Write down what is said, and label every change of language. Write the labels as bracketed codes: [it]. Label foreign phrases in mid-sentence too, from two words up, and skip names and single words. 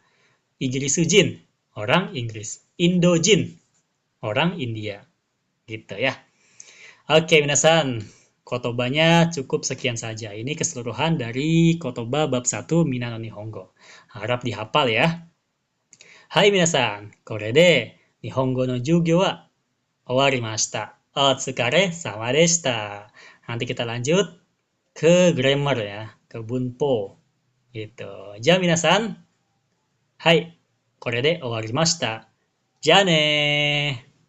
[ja] イギリス 人, [id] orang Inggris. [ja] インド 人, [id] orang India. Gitu ya. Oke, minasan. Kotobanya cukup sekian saja. Ini keseluruhan dari Kotoba bab 1 Minano Nihongo. Harap dihafal ya. [ja] はい 皆さん、これ で 日本語 の 授業 は 終わりました. お疲れ 様 でした. [id] Nanti kita lanjut ke grammar ya, ke bunpo. Gitu. [ja] じゃ 皆さん、はい、これ で 終わりました. じゃ ね.